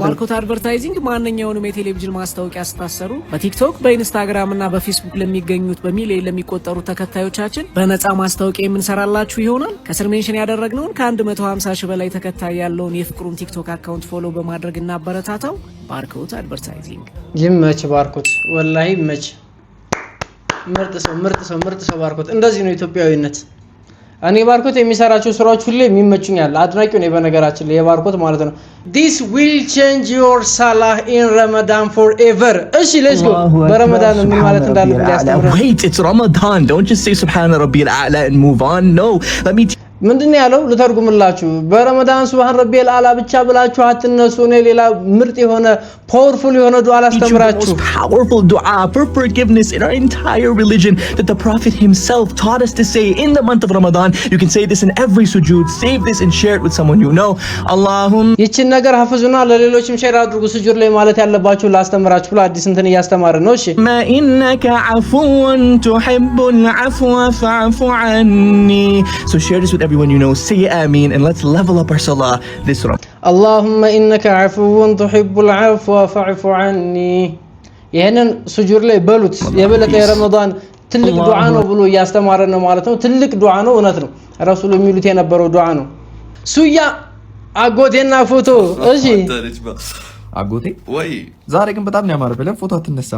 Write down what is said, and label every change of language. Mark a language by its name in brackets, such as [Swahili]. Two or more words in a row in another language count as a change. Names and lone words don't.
[Amharic] ባርኮት አድቨርታይዚንግ ማንኛውንም የቴሌቪዥን ማስታወቂያ ስታሰሩ በቲክቶክ በኢንስታግራም እና በፌስቡክ ለሚገኙት በሚሊዮን ለሚቆጠሩ ተከታዮቻችን በነፃ ማስታወቂያ የምንሰራላችሁ ይሆናል። ከስር ሜንሽን ያደረግነውን ከ150 ሺህ በላይ ተከታይ ያለውን የፍቅሩን ቲክቶክ አካውንት ፎሎ በማድረግ እናበረታታው። ባርኮት አድቨርታይዚንግ ይመች። ባርኮት ወላሂ ይመች። ምርጥ ሰው ባርኮት። እንደዚህ ነው ኢትዮጵያዊነት። እኔ ባርኮት የሚሰራቸው ስራዎች ሁሉ የሚመቹኛል። አድናቂው ነኝ በነገራችን ላይ የባርኮት ማለት ነው። [English] This will change your salah in Ramadan forever. [Amharic] እሺ [English] let's go። [Amharic] በረመዳን ምን ማለት እንዳለብን ያስተምረን። [English] Wait, it's Ramadan. Don't just say [Arabic] سبحان ربي الأعلى [English] and move on. No. Let me [Amharic] ምንድነው ያለው? ልተርጉምላችሁ። በረመዳን [Arabic] سبحان ربي الأعلى [Amharic] ብቻ ብላችሁ አትነሱ። እኔ ሌላ ምርጥ የሆነ ፓወርፉል የሆነ ዱዓ ላስተምራችሁ። [English] Powerful dua for forgiveness in our entire religion that the Prophet himself taught us to say in the month of Ramadan. You can say this in every sujood. Save this and share it with someone you know. [Arabic] Allahumma. [Amharic] ይችን ነገር ሐፍዙና ለሌሎችም ሼር አድርጉ። ስጁድ ላይ ማለት ያለባችሁ ላስተምራችሁ ብሎ አዲስ እንትን እያስተማረ ነው። እሺ [Arabic] ما إنك عفو تحب العفو فاعف عني. [English] So share this with everyone you know. Say Ameen and let's level up our salah this Ramadan. [Arabic] اللهم إنك عفو تحب العفو فاعف عني. [Amharic] ይሄንን ስጁድ ላይ በሉት። የበለጠ የረመዳን ትልቅ ዱዓ ነው ብሎ እያስተማረን ነው ማለት ነው። ትልቅ ዱዓ ነው፣ እውነት ነው። ረሱል የሚሉት የነበረው ዱዓ ነው። ሱያ አጎቴና ፎቶ። እሺ አጎቴ ወይ ዛሬ ግን በጣም ነው ያማረው። ብለን ፎቶ አትነሳም?